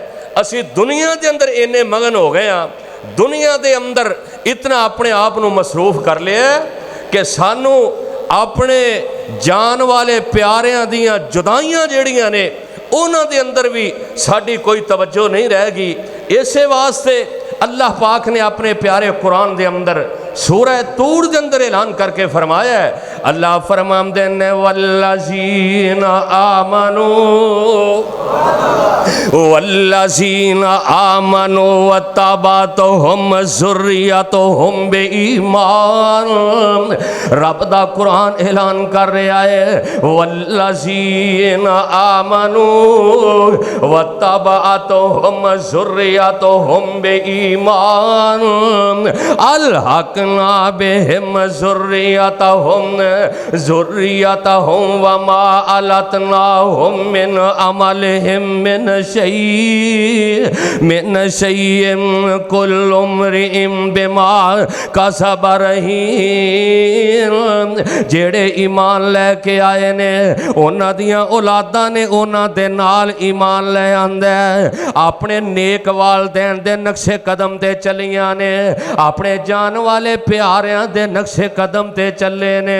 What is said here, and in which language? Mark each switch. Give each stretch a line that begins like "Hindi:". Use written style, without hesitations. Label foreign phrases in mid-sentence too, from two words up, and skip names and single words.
Punjabi: ਅਸੀਂ ਦੁਨੀਆ ਦੇ ਅੰਦਰ ਇੰਨੇ ਮਗਨ ਹੋ ਗਏ ਹਾਂ, ਦੁਨੀਆ ਦੇ ਅੰਦਰ ਇੰਨਾ ਆਪਣੇ ਆਪ ਨੂੰ ਮਸਰੂਫ਼ ਕਰ ਲਿਆ ਕਿ ਸਾਨੂੰ ਆਪਣੇ ਜਾਣ ਵਾਲੇ ਪਿਆਰਿਆਂ ਦੀਆਂ ਜੁਦਾਈਆਂ ਜਿਹੜੀਆਂ ਨੇ ਉਨ੍ਹਾਂ ਦੇ ਅੰਦਰ ਵੀ ਸਾਡੀ ਕੋਈ ਤਵੱਜੋ ਨਹੀਂ ਰਹੇਗੀ। ਇਸੇ ਵਾਸਤੇ ਅੱਲਾਹ ਪਾਕ ਨੇ ਆਪਣੇ ਪਿਆਰੇ ਕੁਰਾਨ ਦੇ ਅੰਦਰ ਸੂਰਹ ਤੂਰ ਦੇ ਅੰਦਰ ਐਲਾਨ ਕਰਕੇ ਫ਼ਰਮਾਇਆ ਹੈ। ਅੱਲਾਹ ਫ਼ਰਮਾਤੇ ਨੇ
Arabic: والذين آمنوا واتبعتهم ذريتهم بإيمان.
Punjabi: ਰੱਬ ਦਾ ਕੁਰਾਨ ਐਲਾਨ ਕਰ ਰਿਹਾ ਹੈ,
Arabic: والذين آمنوا واتبعتهم ذريتهم بإيمان ألحقنا بهم ذريتهم وما ألتناهم من عملهم من شيء. من شيء كل امرئ بما كسب رهين.
Punjabi: ਜਿਹੜੇ ਈਮਾਨ ਲੈਕੇ ਆਏ ਨੇ ਉਨ੍ਹਾਂ ਦੀਆਂ ਔਲਾਦਾਂ ਨੇ ਉਨ੍ਹਾਂ ਦੇ ਨਾਲ ਈਮਾਨ ਲੈ ਆਂਦਾ ਹੈ, ਆਪਣੇ ਨੇਕ ਵਾਲਦੈਨ ਦੇ ਨਕਸ਼ੇ ਕਦਮ ਤੇ ਚੱਲੀਆਂ ਨੇ, ਆਪਣੇ ਜਾਣ ਵਾਲੇ ਪਿਆਰਿਆਂ ਦੇ ਨਕਸ਼ੇ ਕਦਮ ਤੇ ਚੱਲੇ ਨੇ।